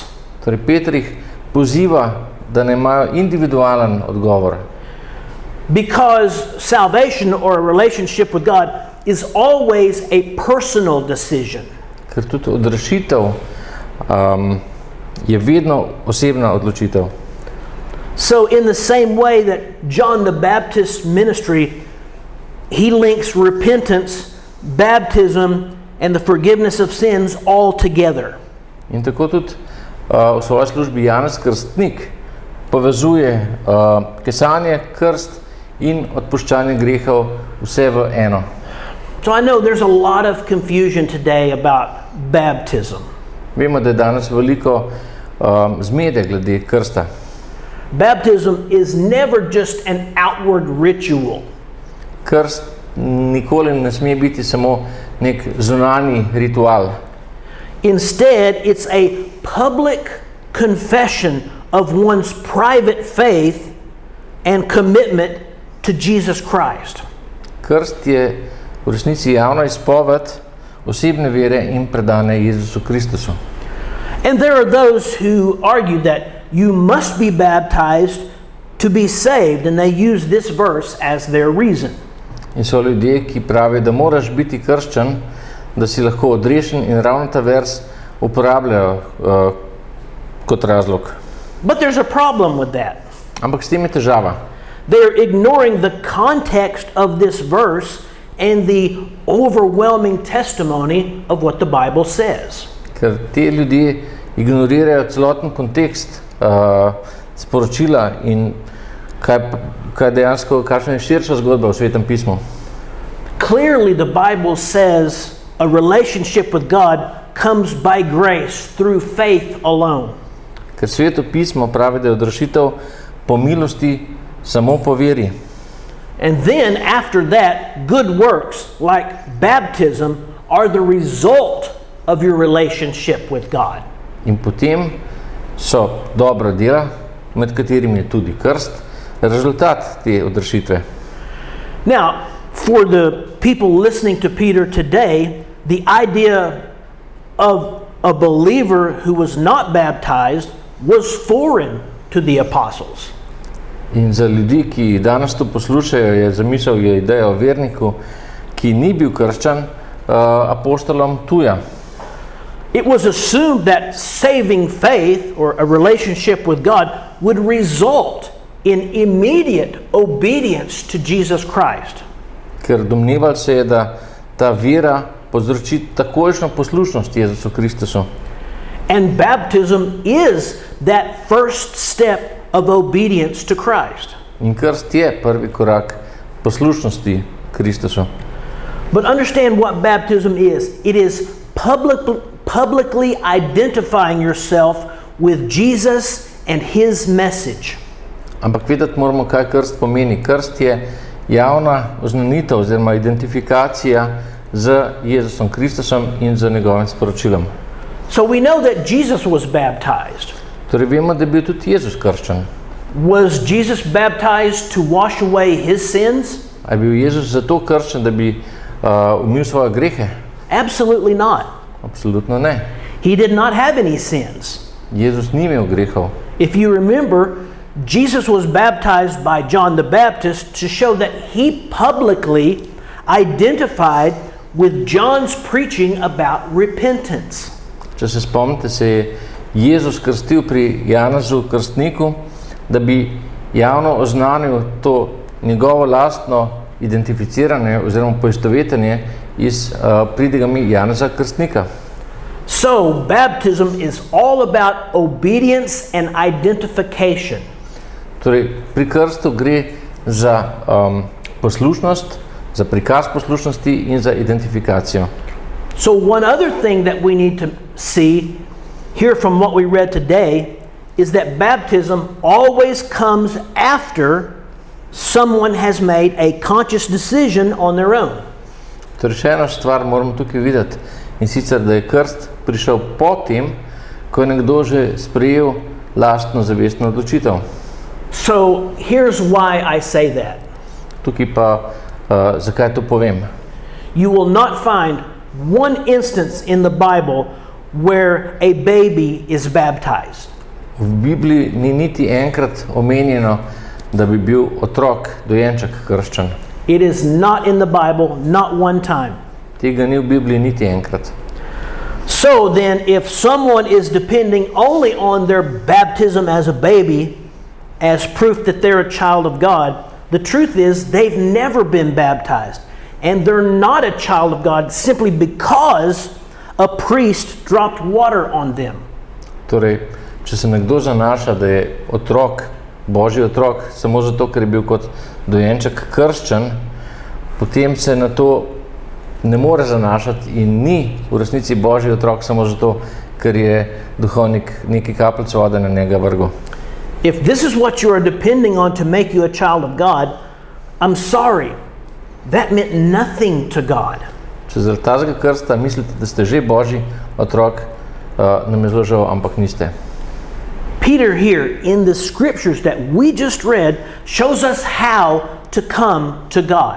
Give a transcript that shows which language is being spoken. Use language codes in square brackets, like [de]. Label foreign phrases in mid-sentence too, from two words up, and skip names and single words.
[sl] Torej, Peter jih poziva, da naj imajo individualen odgovor. [en] Because salvation or a relationship with God is always a personal decision. [sl] Ker tudi odrešitev je vedno osebna odločitev. [en] So in the same way that John the Baptist's ministry, he links repentance, baptism, and the forgiveness of sins all together. [sl] In tako tudi v svoji službi Janez Krstnik povezuje kesanje, krst in odpuščanje grehov vse v eno. [en] So I know there's a lot of confusion today about baptism. [sl] Vemo, da je danes veliko zmede glede krsta. [en] Baptism is never just an outward ritual. [sl] Krst nikoli ne sme biti samo nek zunanji ritual. [en] Instead, it's a public confession of one's private faith and commitment to Jesus Christ. [sl] Krst je v resnici javna izpoved osebne vere in predane Jezusu Kristusu. [en] And there are those who argue that you must be baptized to be saved, and they use this verse as their reason. [sl] In so ljudje, ki pravijo, da moraš biti krščen, da si lahko odrešen, in ravno ta vers uporabljajo kot razlog. [en] But there's a problem with that. [sl] Ampak s tem je težava. [en] They're ignoring the context of this verse and the overwhelming testimony of what the Bible says. [sl] Ker te ljudje ignorirajo celoten kontekst sporočila in kaj dejansko, kakšna je širša zgodba v Svetem pismu. [en] Clearly the Bible says a relationship with God comes by grace through faith alone. [sl] Ker Sveto pismo pravi, da je odrešitev po milosti samo po veri. [en] And then after that, good works like baptism are the result of your relationship with God. [sl] In potem so dobra dela, med katerimi je tudi krst, rezultat te odrešitve. [en] Now, for the people listening to Peter today, the idea of a believer who was not baptized was foreign to the apostles. [sl] In za ljudi, ki danes to poslušajo, je zamisel, je ideja o verniku, ki ni bil krščan, apostolom tuja. [en] It was assumed that saving faith or a relationship with God would result in immediate obedience to Jesus Christ. [sl] Ker domneval se je, da ta vera povzroči takojšnjo poslušnost Jezusu Kristusu. [en] And baptism is that first step of obedience to Christ. [sl] In krst je prvi korak poslušnosti Kristusu. [en] But understand what baptism is. It is publicly identifying yourself with Jesus and his message. [sl] Ampak vedeti moramo, kaj krst pomeni. Krst je javna oznanitev oziroma identifikacija z Jezusom Kristusom in z njegovim sporočilom. [en] So we know that Jesus was baptized. [sl] Torej vemo, da je bil tudi Jezus krščen. [en] Was Jesus baptized to wash away his sins? [sl] A je bil Jezus zato krščen, da bi umil svoje grehe? [en] Absolutely not. [sl] Absolutno ne. [en] He did not have any sins. [sl] Jezus ni imel grehov. [en] If you remember, Jesus was baptized by John the Baptist to show that he publicly identified with John's preaching about repentance. [sl] Če se spomnite, se je Jezus krstil pri Janezu Krstniku, da bi javno oznanil to njegovo lastno identificiranje oziroma poistovetenje iz pridigami Janeza Krstnika. [en] So, baptism is all about obedience and identification. [sl] Torej, pri krstu gre za poslušnost, za prikaz poslušnosti in za identifikacijo. [en] So one other thing that we need to see here from what we read today is that baptism always comes after someone has made a conscious decision on their own. [sl] Torej, še ena stvar moramo tukaj videti, in sicer, da je krst prišel potem, ko je nekdo že sprejel lastno zavestno odločitev. [en] So here's why I say that. [sl] Tukaj pa, zakaj to povem? [en] You will not find one instance in the Bible where a baby is baptized. [sl] V Bibliji ni niti enkrat omenjeno, da bi bil otrok, dojenček krščen. [en] It is not in the Bible, not one time. [sl] Tega ni v Bibliji niti enkrat. [en] So then, if someone is depending only on their baptism as a baby as proof that they're a child of God, the truth is they've never been baptized. And they're not a child of God simply because a priest dropped water on them. [sl] Torej, če se nekdo zanaša, da je otrok, Božji otrok, samo zato, ker je bil kot dojenček krščen, potem se na to ne more zanašati in ni v resnici Božji otrok samo zato, ker je duhovnik neki kapljic vode na njega vrgel. [en] If this is what you are depending on to make you a child of God, I'm sorry. That meant nothing to God. [sl] Če zaradi tazga krsta mislite, da ste že Božji otrok, nam je zelo žal, ampak niste. [en] Peter here in the scriptures that we just read shows us how to come to God.